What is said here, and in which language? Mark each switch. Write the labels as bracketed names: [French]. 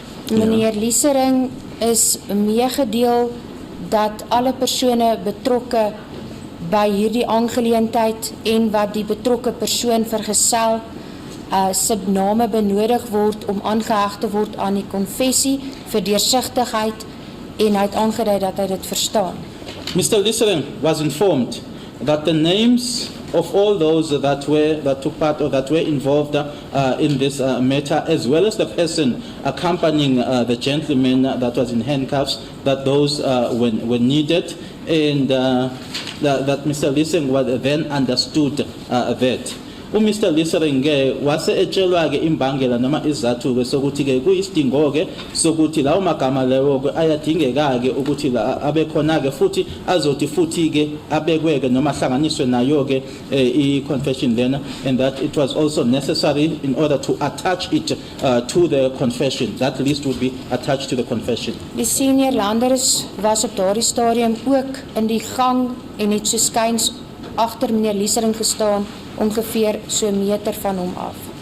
[Afrikaans] Meneer Liesering is meegedeel dat alle persone betrokke by hierdie aangeleentheid en wat die betrokke persoon vergesel se name benodig word om aangeheg te word aan die konfessie vir deursigtigheid en hy het aangedui dat hy dit verstaan. [English] Mr. Liesering was informed that the names of all those that took part or that were involved in this matter, as well as the person accompanying the gentleman that was in handcuffs, that those were needed, and that Mr. Liesering was then understood that. [Zulu] Mr. Lisering wase etshelwa ke imbangela noma izathu ke sokuthi ke kuyisidingo ke sokuthi lawo magama lewo ke ayadingeka ke ukuthi la abe khona ke futhi azothi futhi ke abekwe ke noma hlanganiswe nayo ke i-confession lena, [English] and that it was also necessary in order to attach it to the confession. That list would be attached to the confession. [Afrikaans] Die senior landers was op daardie stadium ook in die gang en het so skuins agter meneer Lisering gestaan, ongeveer so 'n meter van hom af.